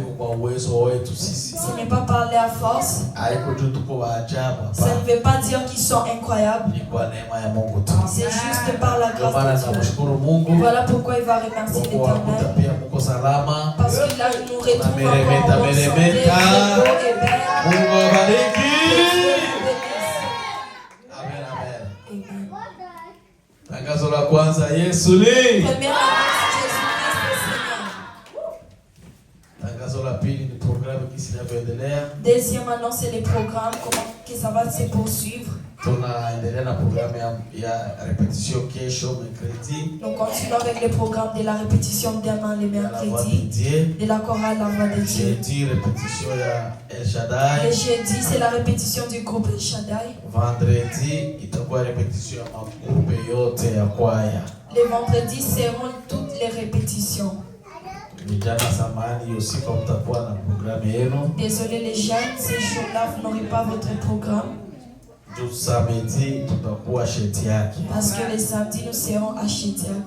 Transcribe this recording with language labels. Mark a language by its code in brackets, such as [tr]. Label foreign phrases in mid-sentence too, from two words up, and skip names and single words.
[fr] Ce n'est pas par leur force. Ça ne veut pas dire qu'ils sont incroyables. C'est juste par la grâce de Dieu. Voilà pourquoi il va remercier l'Éternel. Parce que là, nous retrouvons en bonne santé, [sw] Tangazo la kwanza, Yesu ni. Tangazo la pili ni programu kisi inavyoendelea. [fr] Deuxième annonce, c'est les programmes, comment que ça va se poursuivre. [sw] Tunaendelea na programu ya répétition kesho mercredi. [fr] Nous continuons avec le programme de la répétition demain le mercredi. De la chorale La Voix de Dieu. Jeudi répétition [sw] ya El Shaddai. [fr] Le jeudi c'est la répétition du groupe El Shaddai. [sw] Vendredi itakuwa répétition ya magrupe yote ya kwaya. [fr] Les vendredis seront toutes les répétitions. Désolé les jeunes, ces jours-là vous n'aurez pas votre programme. Parce que les samedis nous serons à Shediac.